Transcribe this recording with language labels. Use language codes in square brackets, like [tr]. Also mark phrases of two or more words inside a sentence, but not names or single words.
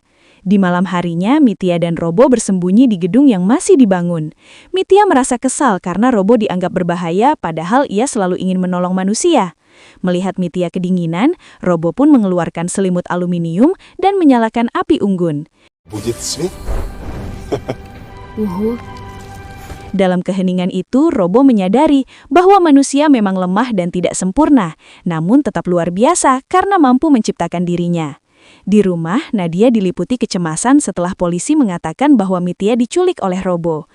[id] Di malam harinya, Mitya dan Robo bersembunyi di gedung yang masih dibangun. Mitya merasa kesal karena Robo dianggap berbahaya, padahal ia selalu ingin menolong manusia. Melihat Mitya kedinginan, Robo pun mengeluarkan selimut aluminium dan menyalakan api unggun. [ru] Будет свет? Ого! [id] Dalam keheningan itu, Robo menyadari bahwa manusia memang lemah dan tidak sempurna, namun tetap luar biasa karena mampu menciptakan dirinya. Di rumah, Nadia diliputi kecemasan setelah polisi mengatakan bahwa Mitya diculik oleh Robo.